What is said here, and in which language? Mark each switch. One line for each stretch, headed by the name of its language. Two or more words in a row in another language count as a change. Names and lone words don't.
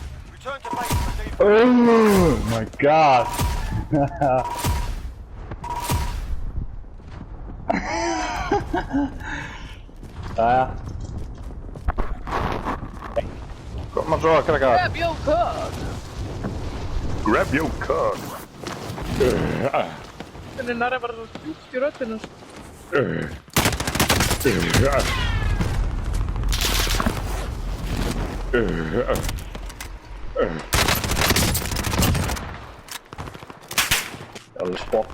English: Return to base for debrief. Oh my god.
Icelandic: Jæja. Koma svo, krakkar.
English: Grab your card! Grab your card.
Icelandic: Þannig nærið bara svo djúpt í röddinu. Alveg sport.